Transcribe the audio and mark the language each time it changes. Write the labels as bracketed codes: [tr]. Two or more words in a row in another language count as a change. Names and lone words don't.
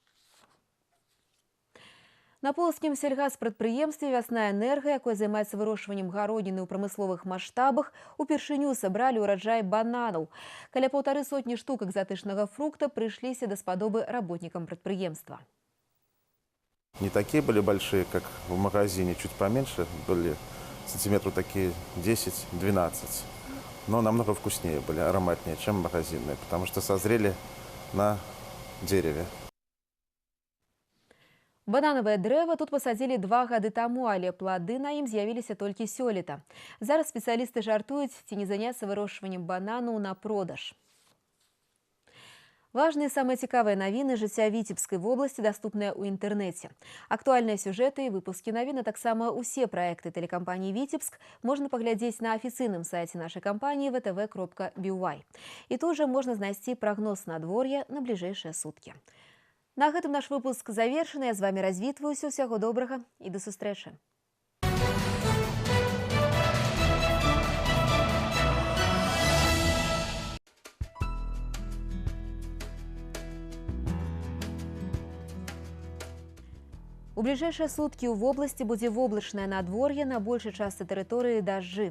[be] На полацкім сельгаспрадпрыемстве «Вясна энерга», якое займаецца вырошчваннем гародніны ў прамысловых маштабах, упершыню сабралі ўраджай бананаў. Каля 150 штук экзатычнага фрукта прыйшліся даспадобы работнікам прадпрыемства. [ru] Не такие были большие, как в магазине, чуть поменьше, были сантиметров такие 10-12. Но намного вкуснее были, ароматнее, чем магазинные, потому что созрели на дереве. [be] Бананавае дрэва тут пасадзілі 2 гады таму, але плады на ім з'явіліся толькі сёлета. Зараз спецыялісты жартуюць, ці не заняцца вырошчваннем бананаў на продаж. Важныя і самыя цікавыя навіны жыцця Віцебскай вобласці даступныя ў інтэрнэце. Актуальныя сюжэты і выпускі навін, а таксама ўсе праекты тэлекампаніі «Віцебск» можна паглядзець на афіцыйным сайце нашай кампаніі vtv.by. І тут жа можна знайсці прагноз надвор'я на бліжэйшыя суткі. На гэтым наш выпуск завершаны. Я з вами развітваюся. Усяго добрага і да сустрэчы. У бліжэйшыя суткі ў вобласці будзе воблачнае надвор'е, на большай частцы тэрыторыі дажджы.